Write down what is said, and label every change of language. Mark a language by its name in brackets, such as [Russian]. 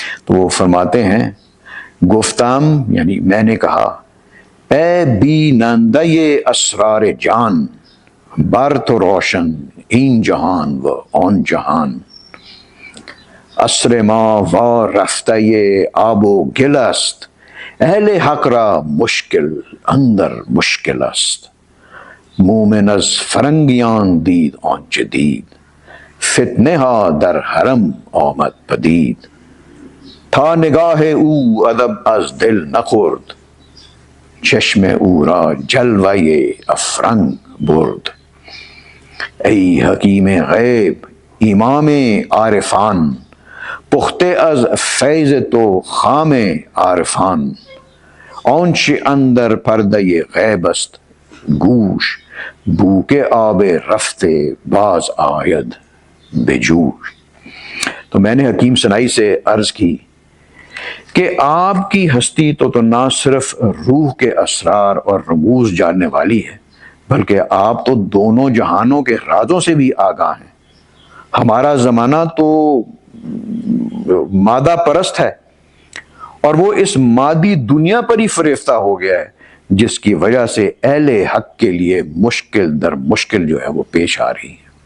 [Urdu] تو وہ فرماتے ہیں [Persian] گفتم، [Urdu] یعنی میں نے کہا، [Persian] اے بینندہ اسرار جان، بر تو روشن این جہان و آن جہان. عصر ما و رفتہ آب و گل است، اہل حق را مشکل اندر مشکل است. مومن از فرنگیان دید آن جدید، فتنه ها در حرم آمد پدید. تا نگاه او ادب از دل نخورد، چشم او را جلوه افرنگ برد. ای حکیم غیب امام عارفان، پخته از فیض تو خام عارفان. آنچه اندر پرده غیب است گوش، بو که آب رفته باز آید به جوش. [Urdu] تو میں نے حکیم سنائی سے عرض کی کہ آپ کی ہستی تو نہ صرف روح کے اسرار اور رموز جاننے والی ہے، بلکہ آپ تو دونوں جہانوں کے رازوں سے بھی آگاہ ہیں. ہمارا زمانہ تو مادہ پرست ہے اور وہ اس مادی دنیا پر ہی فریفتہ ہو گیا ہے، جس کی وجہ سے اہل حق کے لیے مشکل در مشکل جو ہے وہ پیش آ رہی ہے.